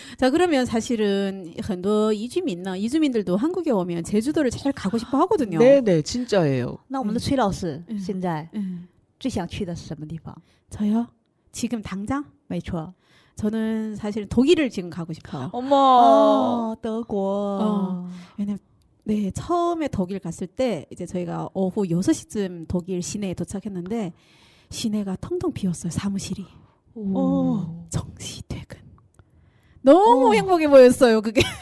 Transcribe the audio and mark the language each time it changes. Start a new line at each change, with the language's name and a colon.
Korean: 자, 그러면 사실은
Chinese: 很多
Korean: 이주민들도 한국에 오면 제주도를 잘 가고 싶어 하거든요. 네네, 진짜예요.
Chinese: 那我们的崔老师现在最想去的是什么地方？
Korean: 저요? 지금 당장?
Chinese: 没错。
Korean: 저는 사실 독일을 지금 가고 싶어요. 어머.
Chinese: 德国。
Korean: 왜냐면 네, 처음에 독일 갔을 때 이제 저희가 오후 6시쯤 독일 시내에 도착했는데 시내가 텅텅 비었어요. 사무실이. 정시 퇴근. 너무 행복해 보였어요. 그게.